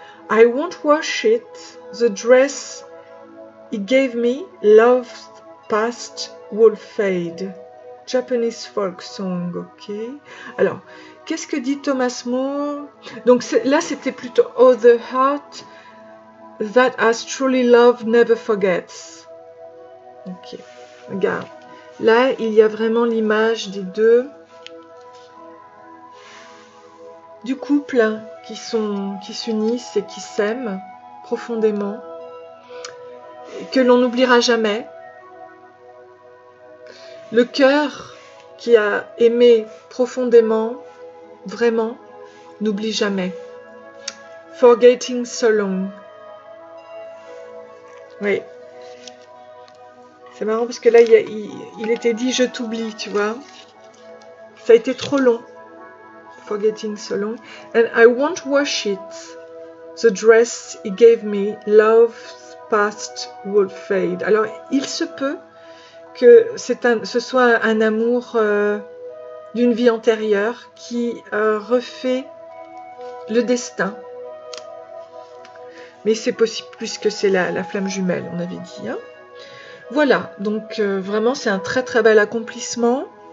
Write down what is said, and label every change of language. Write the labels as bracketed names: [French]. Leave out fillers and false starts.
[English] I won't wash it, the dress he gave me, love's past will fade. Japanese folk song, ok. [French] Alors, qu'est-ce que dit Thomas Moore? Donc là, c'était plutôt [English] Oh, the heart that has truly loved never forgets. [French] Ok, regarde. Là, il y a vraiment l'image des deux, du couple qui s'unissent et qui s'aiment profondément, et que l'on n'oubliera jamais. Le cœur qui a aimé profondément, vraiment, n'oublie jamais. [English] Forgetting so long. [French] Oui. C'est marrant parce que là, il était dit je t'oublie, tu vois. Ça a été trop long. [English] Forgetting so long. And I won't wash it. The dress he gave me, love's past will fade. [French] Alors, il se peut que ce soit un amour d'une vie antérieure qui refait le destin. Mais c'est possible puisque c'est la flamme jumelle, on avait dit. Hein. Voilà, donc vraiment c'est un très très bel accomplissement.